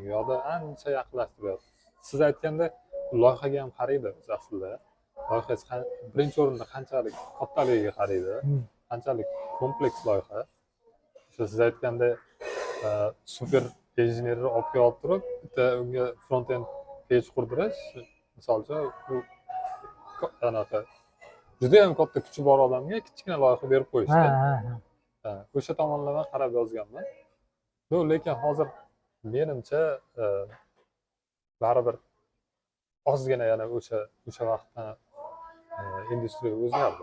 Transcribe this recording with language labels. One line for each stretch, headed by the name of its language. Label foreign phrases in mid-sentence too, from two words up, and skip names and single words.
Uzbek: Yo'qda ancha yaqinlashtiryapti. Siz aytganda loyihaga ham qaraydi o'zi aslida. Loyihangiz birinchi o'rinda qanchalik kattaligiga qaraydi, qanchalik kompleks loyiha. Siz aytganda super injenerni olib kelib turib, bitta unga
English: front end page
Uzbek: qurdirish, misol uchun bu anaqa juda ham katta kuchi bor odamga kichkina loyiha berib qo'yishdi. O'sha tomonlama qarab yozganman. Lekin hozir menimcha baribir ozgina yana o'sha vaqtdan industriya o'zgardi.